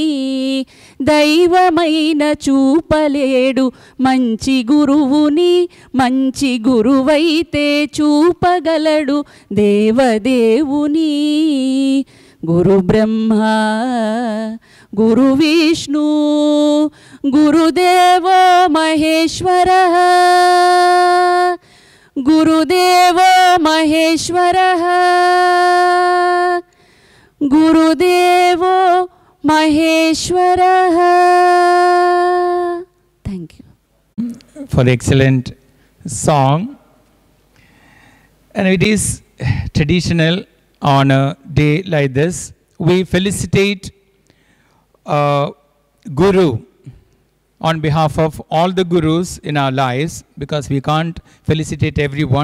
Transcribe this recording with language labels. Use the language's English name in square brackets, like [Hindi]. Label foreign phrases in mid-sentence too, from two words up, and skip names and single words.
[Telugu] దైవమైన చూపలేడు మంచి గురువుని, మంచి గురువైతే చూపగలడు దేవదేవుని. [Sanskrit] గురు బ్రహ్మ గురు విష్ణు గురుదేవో మహేశ్వరః. గురుదేవో మహేశ్వరః. గురుదేవో మహేశ్వరః. [English] Thank you for the excellent song. And it is traditional on a day like this, we felicitate Guru on behalf of all the Gurus in our lives, because we can't felicitate everyone.